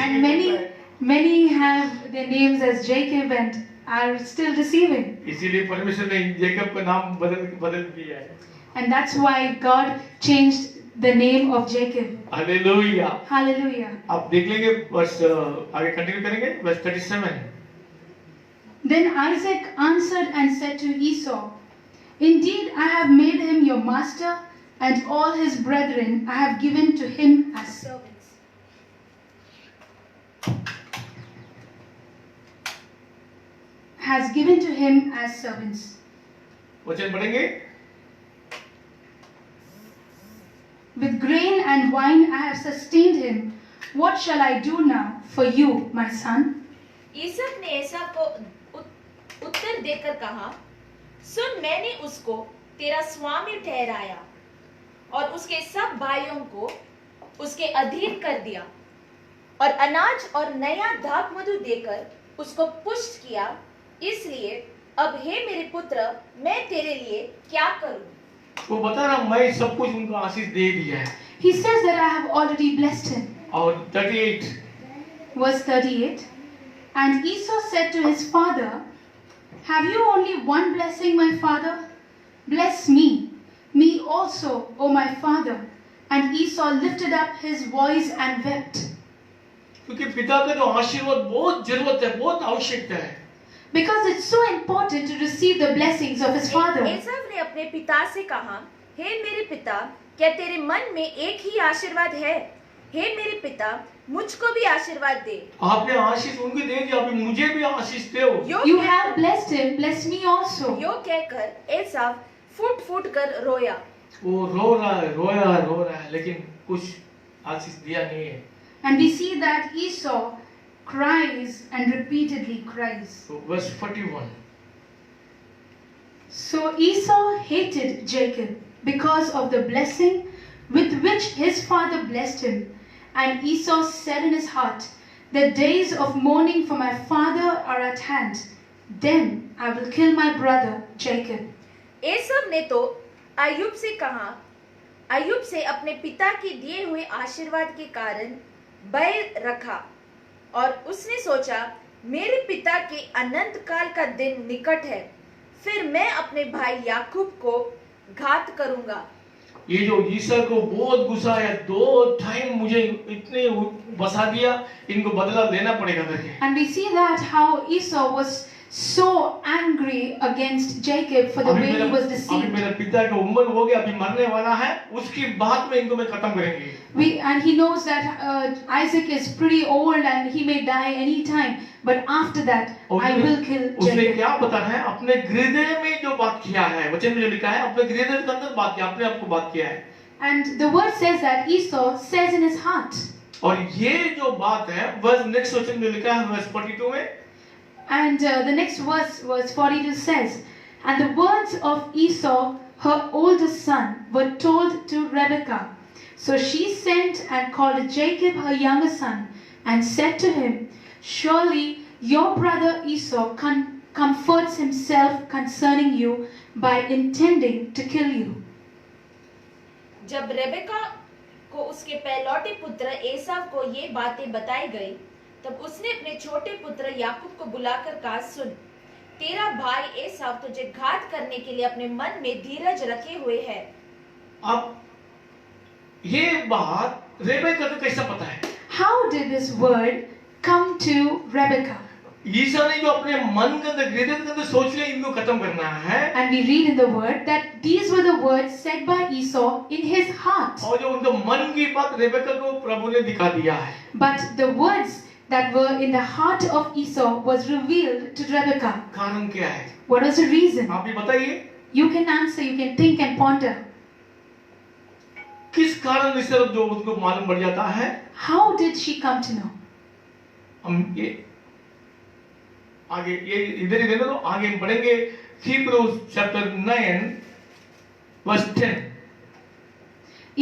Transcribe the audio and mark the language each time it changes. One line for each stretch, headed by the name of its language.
English: And many have their names as Jacob and are still deceiving.
Hindi: इसीलिए परमेश्वर ने Jacob का नाम बदल दिया है।
English: And that's why God changed the name of Jacob.
Hindi: Hallelujah.
English: Hallelujah.
Hindi: आप देख लेंगे वर्ष आगे कंटिन्यू करेंगे, वर्ष 37।
English: Then Isaac answered and said to Esau, Indeed, I have made him your master, and all his brethren I have given to him as servants. Has given to him as servants.
Hindi: वचन पढ़ेंगे।
English: With grain and wine I have sustained him. What shall I do now for you, my son?
Hindi: Isak ने एसाव को उत्तर देकर कहा, सुन, मैंने उसको तेरा स्वामी ठहराया और उसके सब भाइयों को उसके अधीन कर दिया, और अनाज और नया दाख मधु देकर उसको पुष्ट किया। इसलिए अब हे मेरे पुत्र, मैं तेरे लिए क्या करूं? वो बता रहा मैं सब कुछ उनको आशीष दे दिया है।
English: He says that I have already blessed him.
Hindi: और 38
English: Verse 38. And Esau said to his father, have you only one blessing, my father? Bless me also, O my father. And Esau lifted up his voice and wept.
Hindi: क्योंकि पिता का जो आशीर्वाद बहुत जरूरत है, बहुत आवश्यकता है।
English: Because it's so important to receive the blessings of his father.
Hindi: एसाव ने अपने पिता से कहा, हे मेरे पिता, क्या तेरे मन में एक ही आशीर्वाद है? हे मेरे पिता, मुझको भी आशीर्वाद दे। आपने आशीष उनको दे दिया, अभी मुझे भी आशीष दो।
English: You have blessed him, bless me also.
Hindi: यो कहकर एसाव फूट फूट कर रोया। वो रो रहा है, रो रहा है, लेकिन कुछ आशीष दिया नहीं है।
English: And we see that Esau cries and repeatedly cries.
Hindi: तो verse 41
English: So Esau hated Jacob because of the blessing with which his father blessed him. And Esau said in his heart, the days of mourning for my father are at hand. Then I will kill my brother Jacob.
Hindi: एसाव ने तो अय्यूब से कहा, अय्यूब से अपने पिता के दिए हुए आशीर्वाद के कारण बैर रखा और उसने सोचा, मेरे पिता के अनंत काल का दिन निकट है, फिर मैं अपने भाई याकूब को घात करूंगा। ये जो ईसा को बहुत गुस्सा है, 2 टाइम मुझे इतने बसा दिया, इनको बदला लेना पड़ेगा करके।
English: And we see that how Esau was so angry against Jacob for the way he was
Hindi: अभी
English: deceived.
Hindi: मेरे पिता की उम्र हो गया, अभी मरने वाला है, उसके बाद में इनको मैं खत्म करेंगे।
English: And he knows that Isaac is pretty old and he may die any time. But after that, I will kill
Hindi: उसने
English: Jacob.
Hindi: क्या पता है, अपने हृदय में जो बात किया है, वचन में जो लिखा है, अपने हृदय के अंदर बात किया, अपने आप को बात किया है।
English: And the word says that Esau says in his heart.
Hindi: और ये जो बात है, वर्स नेक्स्ट वचन में लिखा है, वर्स 42 में।
English: And the next verse 42 says, and the words of Esau, her oldest son, were told to Rebekah. So she sent and called Jacob her younger son, and said to him, surely your brother Esau comforts himself concerning you by intending to kill you.
Hindi: जब Rebecca को उसके पहलौठे पुत्र एसाव को ये बातें बताई गई, तब उसने अपने छोटे पुत्र याकूब को बुलाकर कहा, सुन, तेरा भाई एसाव तुझे घात करने के लिए अपने मन में धीरज रखे हुए है। अब ये बात रेबेका को कैसा पता है?
English: How did this word come to Rebekah?
Hindi: ईसा ने जो अपने मन के अंदर, हृदय के अंदर सोच लिया, इनको खत्म करना है।
English: And we read in the word that these were the words said by Esau in his heart.
Hindi: और जो उनके मन की बात रेबेका को प्रभु ने दिखा दिया है।
English: But the words that were in the heart of Esau was revealed to Rebekah.
Hindi: कारण क्या है?
English: What was the reason?
Hindi: आप ही बताइए।
English: You can answer, you can think and ponder.
Hindi: किस कारण इस तरफ जो उनको मालूम पड़ जाता है?
English: How did she come to know?
Hindi: हम ये आगे ये इधर ही रहने दो, आगे हम पढ़ेंगे Hebrews chapter 9 verse 10।